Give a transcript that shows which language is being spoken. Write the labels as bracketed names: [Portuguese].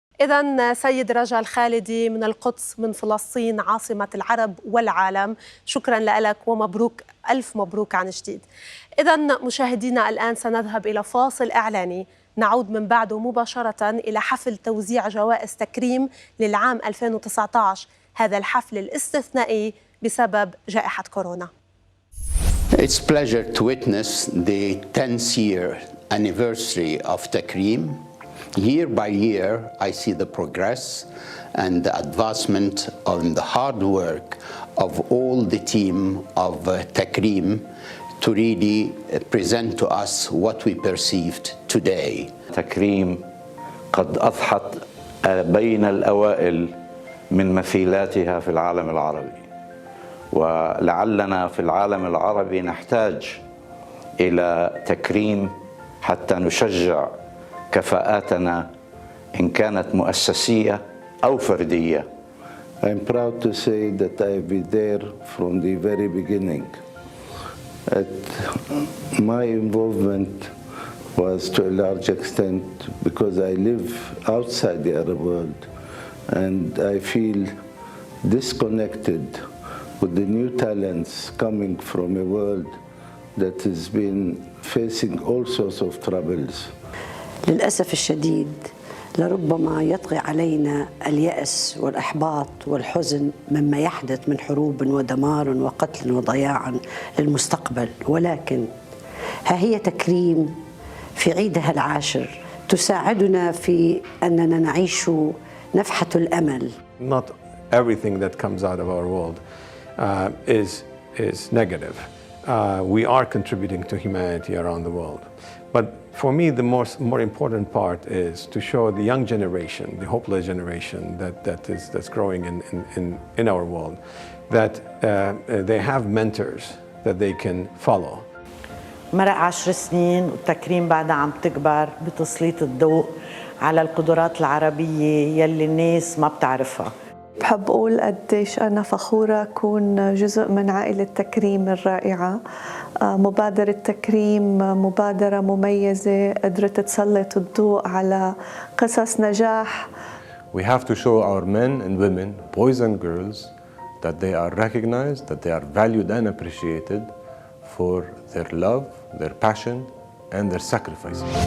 [Arabic] إذن سيد رجا الخالدي من القدس، من فلسطين عاصمة العرب والعالم، شكرا لك ومبروك، ألف مبروك عن جديد. إذن مشاهدينا الآن سنذهب إلى فاصل إعلاني، نعود من بعده مباشرة إلى حفل توزيع جوائز تكريم للعام 2019، هذا الحفل الاستثنائي بسبب جائحة كورونا. [English] It's a pleasure to witness the 10th year anniversary of Takrim. Year by year, I see the progress and the advancement on the hard work of all the team of Takrim to really present to us what we perceived today. [Arabic] تكريم قد أضحت بين الأوائل من مثيلاتها في العالم العربي، ولعلنا في العالم العربي نحتاج إلى تكريم حتى نشجع كفاءاتنا إن كانت مؤسسية أو فردية. [English] I'm proud to say that I've been there from the very beginning. My involvement was to a large extent because I live outside the Arab world, and I feel disconnected with the new talents coming from a world that has been facing all sorts of troubles. [Arabic] للأسف الشديد لربما يطغى علينا اليأس والإحباط والحزن مما يحدث من حروب ودمار وقتل وضياع للمستقبل، ولكن ها هي تكريم في عيدها العاشر تساعدنا في أننا نعيش نفحة الأمل. [English] Not everything that comes out of our world is negative. We are contributing to humanity around the world. But for me, the more important part is to show the young generation, the hopeless generation that's growing in our world, that they have mentors that they can follow. [Arabic] مرق 10 سنين والتكريم بعدها عم تكبر بتسليط الضوء على القدرات العربية يلي الناس ما بتعرفها. بحب أقول قديش أنا فخورة أكون جزء من عائلة تكريم الرائعة. مبادرة تكريم مبادرة مميزة قدرت تسلط الضوء على قصص نجاح. [English] We have to show our men and women, boys and girls, that they are recognized, that they are valued and appreciated for their love, their passion, and their sacrifices.